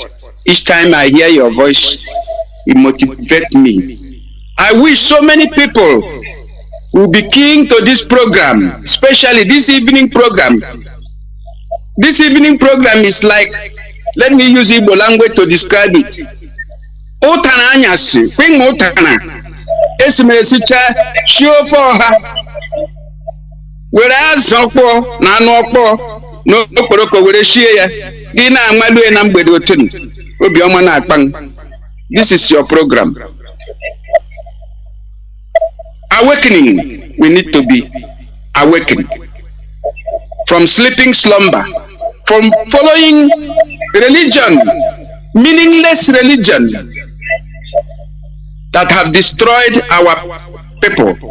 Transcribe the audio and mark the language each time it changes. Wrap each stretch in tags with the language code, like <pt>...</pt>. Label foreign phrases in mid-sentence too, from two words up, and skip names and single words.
<en>Each time I hear your voice, it motivates me. I wish so many people will be keen to this program, especially this evening program. This evening program is like, let me use Igbo language to describe it.</en> <ig>Utana anyasi, kwing utana. Esimesicha shiofe ọha were azụ ọkpọ na anụ ọkpọ n'okporoko were shie ya gị na-amalue na mgbede otun obiọma na-akpan.</ig> <en>This is your program. Awakening, we need to be awakened from sleeping slumber, from following religion, meaningless religion that have destroyed our people.</en>